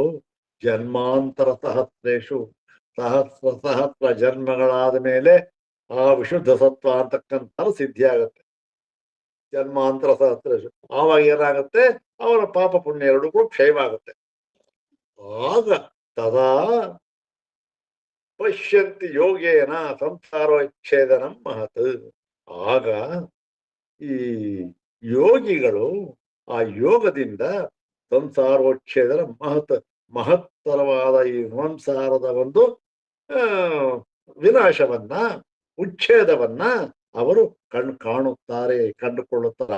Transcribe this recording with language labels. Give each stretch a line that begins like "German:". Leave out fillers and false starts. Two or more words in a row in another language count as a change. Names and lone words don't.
Sanskrit: ಜನ್ಮಾಂತರ ಸಹಸ್ರೇಶು,
Kannada: ಸಹಸ್ರ ಜನ್ಮಗಳಾದ ಮೇಲೆ ಆ ವಿಶುದ್ಧ ಸತ್ವ ಅಂತಕ್ಕಂಥ ಸಿದ್ಧಿ ಆಗುತ್ತೆ.
Sanskrit: ಜನ್ಮಾಂತರ ಸಹಸ್ರೇಶು
Kannada: ಆವಾಗ ಏನಾಗುತ್ತೆ, ಅವರ ಪಾಪ ಪುಣ್ಯ ಎರಡೂ ಕೂಡ ಕ್ಷಯವಾಗುತ್ತೆ.
Sanskrit: ಆಗ ತದಾ ಪಶ್ಯಂತಿ ಯೋಗೇನ ಸಂಸಾರೋಚ್ಛೇದನಂ ಮಹತ್.
Kannada: ಆಗ ಈ ಯೋಗಿಗಳು ಆ ಯೋಗದಿಂದ ಸಂಸಾರೋಚ್ಛೇದನ ಮಹತ್ತರವಾದ ಈ ಸಂಸಾರದ ಒಂದು ವಿನಾಶವನ್ನ, ಉಚ್ಛೇದವನ್ನ ಅವರು ಕಾಣುತ್ತಾರೆ, ಕಂಡುಕೊಳ್ಳುತ್ತಾರೆ.